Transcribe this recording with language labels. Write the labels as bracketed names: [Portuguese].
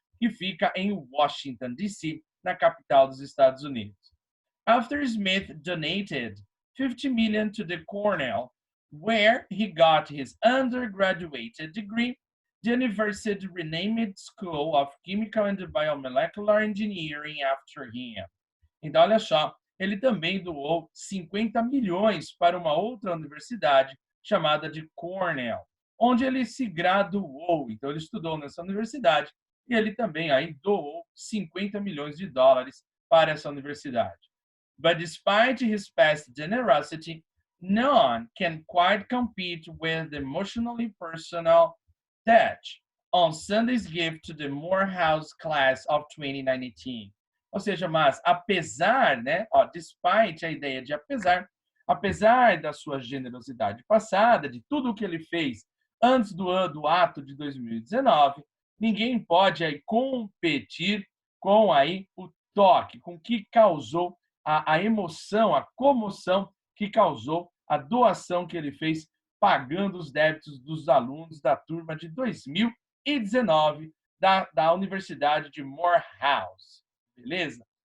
[Portuguese] Que fica em Washington, D.C., na capital dos Estados Unidos. [English] After Smith donated $50 million to the Cornell, where he got his undergraduate degree, the university renamed School of Chemical and Biomolecular Engineering after him. [Portuguese] Então, olha só, ele também doou 50 milhões para uma outra universidade chamada de Cornell, onde ele se graduou. Então, ele estudou nessa universidade e ele também aí doou 50 milhões de dólares para essa universidade. [English] But despite his past generosity, none can quite compete with the emotionally personal touch on Sunday's gift to the Morehouse class of 2019. [Portuguese] Ou seja, mas apesar, né, despite a ideia de apesar da sua generosidade passada, de tudo o que ele fez antes do ato de 2019, ninguém pode aí competir com aí o toque, com o que causou a emoção, a comoção que causou a doação que ele fez pagando os débitos dos alunos da turma de 2019 da Universidade de Morehouse. Beleza?